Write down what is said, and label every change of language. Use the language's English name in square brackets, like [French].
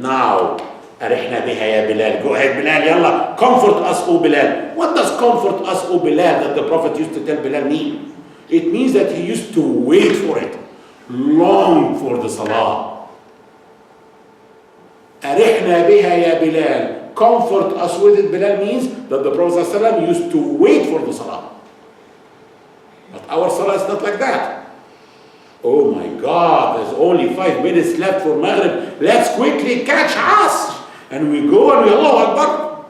[Arabic] Now, أرحنا بها يا Bilal. [English] Go ahead, Bilal, yalla. Comfort us, O Bilal. What does comfort us, O Bilal, that the Prophet used to tell Bilal mean? It means that he used to wait for it, long for the salah. [Arabic] أرحنا بها يا Bilal. [English] Comfort us with it, Bilal, means that the Prophet ﷺ used to wait for the salah. But our salah is not like that. Oh my God, there's only 5 minutes left for Maghrib. Let's quickly catch Asr. And we go and we Allahu Akbar.